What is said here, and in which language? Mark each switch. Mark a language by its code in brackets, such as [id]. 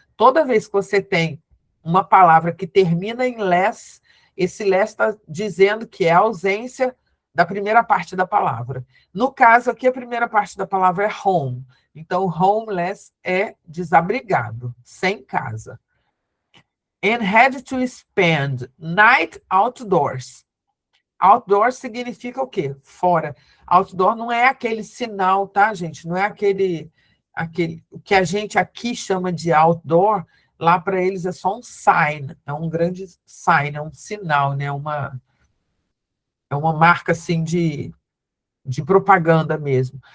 [pt] Toda vez que você tem uma palavra que termina em less, esse less está dizendo que é a ausência da primeira parte da palavra. No caso aqui, a primeira parte da palavra é home. Então, homeless é desabrigado, sem casa. [en] And had to spend night outdoors. [pt] Outdoors significa o quê? Fora. Outdoor não é aquele sinal, tá, gente? Não é aquele o que a gente aqui chama de outdoor. Lá para eles é só um sign, é um grande sign, é um sinal, né? É uma marca assim de propaganda mesmo.